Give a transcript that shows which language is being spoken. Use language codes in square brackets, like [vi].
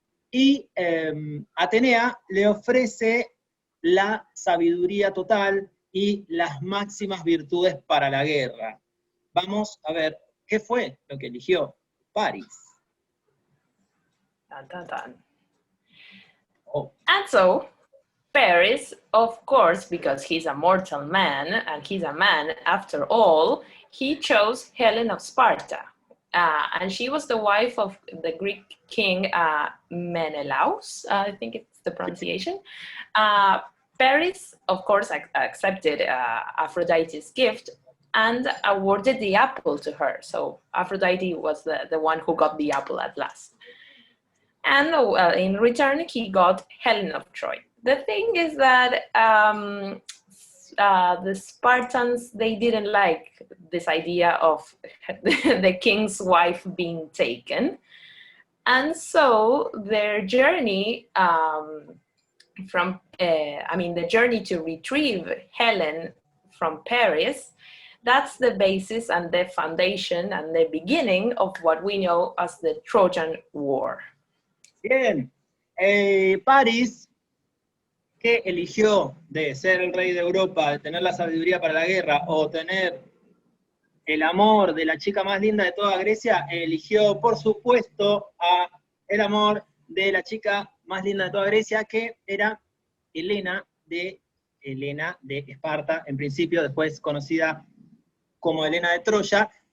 [es] Y Atenea le ofrece la sabiduría total y las máximas virtudes para la guerra. Vamos a ver qué fue lo que eligió Paris. Dun, dun, dun. Oh. [en] And so, Paris, of course, because he's a mortal man, and he's a man after all, he chose Helen of Sparta. And she was the wife of the Greek king Menelaus, I think it's the pronunciation. Paris, of course, accepted Aphrodite's gift and awarded the apple to her. So Aphrodite was the one who got the apple at last. And in return, he got Helen of Troy. The thing is that the Spartans, they didn't like this idea of the king's wife being taken. And so their journey the journey to retrieve Helen from Paris, that's the basis and the foundation and the beginning of what we know as the Trojan War. [es] Bien, Paris, que eligió de ser el rey de Europa, de tener la sabiduría para la guerra, o tener el amor de la chica más linda de toda Grecia, eligió, por supuesto, el amor de la chica más linda de toda Grecia, que era Helena de Esparta, en principio, después conocida como Helena de Troya.